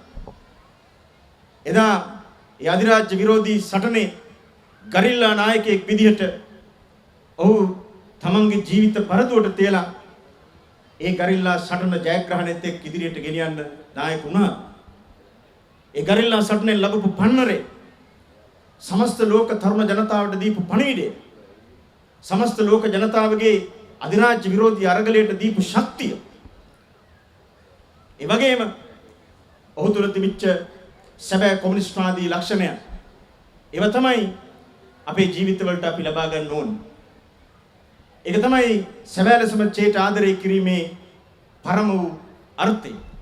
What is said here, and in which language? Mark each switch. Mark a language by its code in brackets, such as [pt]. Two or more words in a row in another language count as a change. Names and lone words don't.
[si] එදා ඒ අධිරාජ්‍ය විරෝධී සටනේ ගරිල්ලා නායකයෙක් විදිහට ඔහු තමන්ගේ ජීවිත පරදුවට තියලා ඒ ගරිල්ලා සටන ජයග්‍රහණයත් එක්ක ඉදිරියට ගෙනියන්න නායක වුණා. ඒ ගරිල්ලා සටනෙන් ලැබපු පන්නරේ සමස්ත ලෝක තරුණ ජනතාවට දීපු පණිවිඩය, සමස්ත ලෝක ජනතාවගේ අධිරාජ්‍ය විරෝධී අරගලයට දීපු ශක්තිය, ඒ වගේම ඔහු තුළ තිබිච්ච සැබෑ කොමියුනිස්ට්වාදී ලක්ෂණය, ඒව තමයි අපේ ජීවිතවලට අපි ලබා ගන්න ඕනේ. ඒක තමයි සැබෑ ලෙසම චේට ආදරය කිරීමේ පරම වූ අර්ථය.